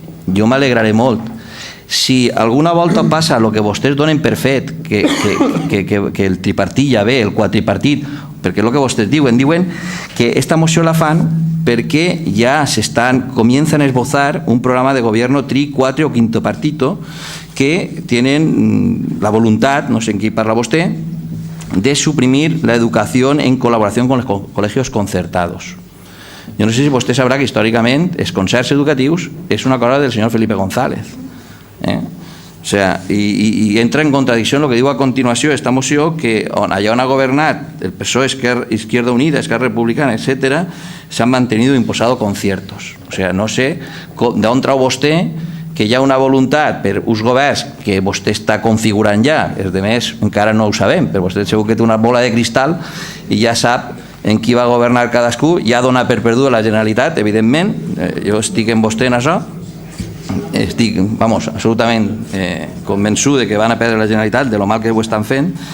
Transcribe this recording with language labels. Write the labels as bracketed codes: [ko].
[ca] Jo m'alegraré molt. Si alguna volta passa el que vostès donen per fet, que el tripartit ja ve, el quadripartit, perquè és el que vostès diuen que aquesta moció la fan perquè ja [es] comienzan a esbozar un programa de gobierno tri, cuatro o quinto partito que tienen la voluntad, no sé en qué parla vostè, de suprimir la educación en colaboración con los colegios concertados. [ca] Jo no sé si vostè sabrà que històricament els concerts educatius és una cosa del senyor Felipe González. [es] O sea, y entra en contradicción lo que digo a continuación esta moción, que allá [ca] on ha gobernat [es] el PSOE, Izquierda Unida, Esquerra Republicana, etcétera, se han mantenido imposado conciertos. [ca] O sea, no sé d'on trau vostè que hi ha una voluntat per uns governs que vostè està configurant ja, els altres encara no ho sabem, però vostè segur que té una bola de cristal i ja sap en qui va governar cadascú, ja dona per perduda la Generalitat, evidentment, jo estic en vostè en això, estic, absolutament convençut que van a perdre la Generalitat de lo mal que ho estan fent.